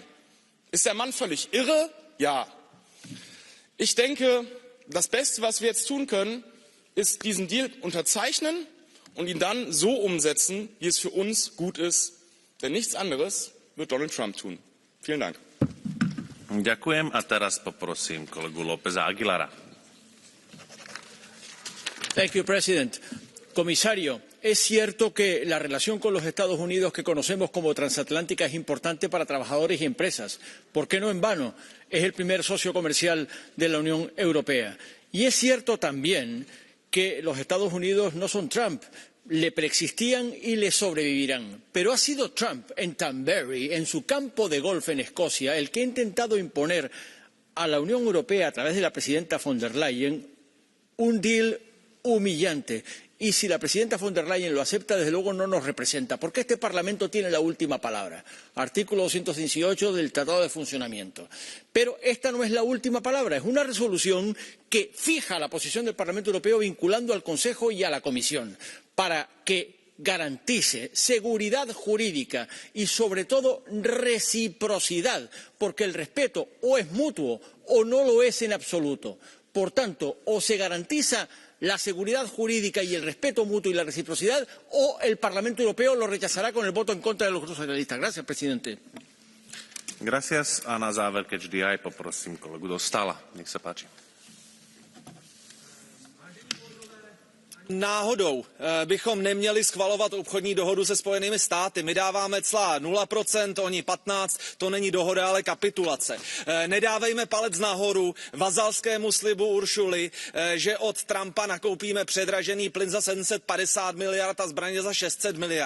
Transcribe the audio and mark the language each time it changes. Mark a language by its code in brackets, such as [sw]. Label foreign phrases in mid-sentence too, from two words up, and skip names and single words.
[de] Ist der Mann völlig irre? Ja. Ich denke, das Beste, was wir jetzt tun können, ist diesen Deal unterzeichnen und ihn dann so umsetzen, wie es für uns gut ist. Denn nichts anderes wird Donald Trump tun. Vielen Dank. [sk] Ďakujem a teraz poprosím kolegu Lópeza Aguilara. [en] Thank you, President. [es] Comisario, es cierto que la relación con los Estados Unidos que conocemos como transatlántica es importante para trabajadores y empresas. ¿Por qué no en vano? Es el primer socio comercial de la Unión Europea. Y es cierto también que los Estados Unidos no son Trump. Le preexistían y le sobrevivirán. Pero ha sido Trump en Turnberry, en su campo de golf en Escocia, el que ha intentado imponer a la Unión Europea, a través de la presidenta von der Leyen, un deal humillante. Y si la presidenta von der Leyen lo acepta, desde luego no nos representa, porque este Parlamento tiene la última palabra. Artículo 218 del Tratado de Funcionamiento. Pero esta no es la última palabra, es una resolución que fija la posición del Parlamento Europeo vinculando al Consejo y a la Comisión para que garantice seguridad jurídica y, sobre todo, reciprocidad, porque el respeto o es mutuo o no lo es en absoluto. Por tanto, o se garantiza la seguridad jurídica y el respeto mutuo y la reciprocidad, o el Parlamento Europeo lo rechazará con el voto en contra de los grupos socialistas. Gracias, presidente. Gracias. [sk] A na záver, keď vždy aj poprosím kolegu Dostala. Nech sa páči. [cs] Náhodou bychom neměli schvalovat obchodní dohodu se Spojenými státy. My dáváme cla 0%, oni 15%, to není dohoda, ale kapitulace. Nedávejme palec nahoru vazalskému slibu Uršuly, že od Trumpa nakoupíme předražený plyn za 750 miliard a zbraně za 600 miliard.